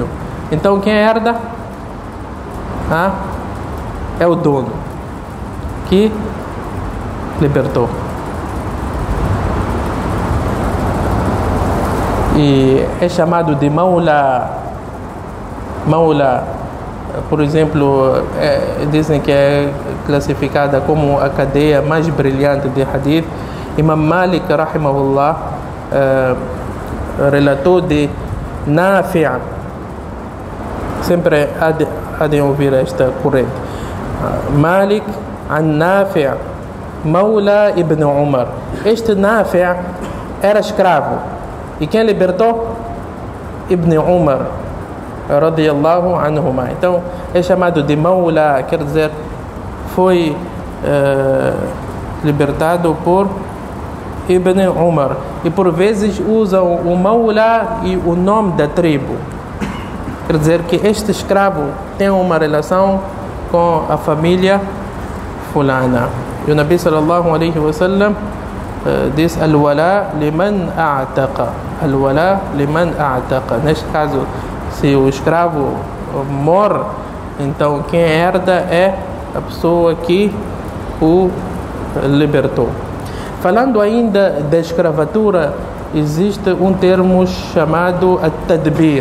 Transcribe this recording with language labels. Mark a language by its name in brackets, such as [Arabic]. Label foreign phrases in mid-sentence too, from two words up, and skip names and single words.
[Portuguese] Então quem herda? É o dono que libertou. E é chamado de Maula. Maula, por exemplo, dizem que é classificada como a cadeia mais brilhante de hadith. Imam Malik, rahimahullah, relatou de Nafi'. Sempre há de ouvir esta corrente. Malik an Nafi', Maula ibn Umar. Este Nafi' era escravo. E quem libertou? [Arabic] ابن عمر، رضي الله عنهما. [Portuguese] Então é chamado de Maula, quer dizer, foi libertado por Ibn Umar. E por vezes usam o Maula e o nome da tribo. Quer dizer que este escravo tem uma relação com a família fulana. E o Nabi [Arabic] صلى الله عليه وسلم [Portuguese] diz: [Arabic] الولاء لمن أعتق. الولاء لمن أعتق. [Portuguese] Neste caso, se o escravo morre, então quem herda é a pessoa que o libertou. Falando ainda da escravatura, existe um termo chamado at-tadbir.